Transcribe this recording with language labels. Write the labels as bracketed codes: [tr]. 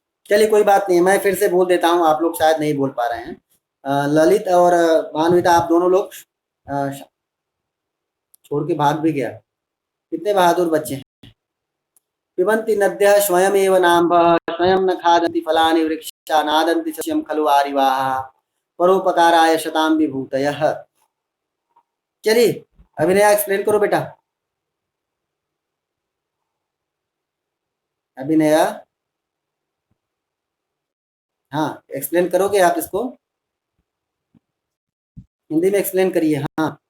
[hi] चलिए कोई बात नहीं, मैं फिर से बोल देता हूँ, आप लोग शायद नहीं बोल पा रहे हैं। ललित और मानविता आप दोनों लोग छोड़ के भाग भी गया। कितने बहादुर बच्चे हैं। [sa] पिबन्ति नद्यः स्वयमेव नाम्भः स्वयं न खादन्ति फलानि वृक्षा नादन्ति सस्यं खलु आरिवाः परोपकाराय शतां विभूतयः। [hi] चलिए अभिनया एक्सप्लेन करो बेटा। अभिनया। हाँ एक्सप्लेन करोगे आप इसको। हिंदी में एक्सप्लेन करिए हाँ।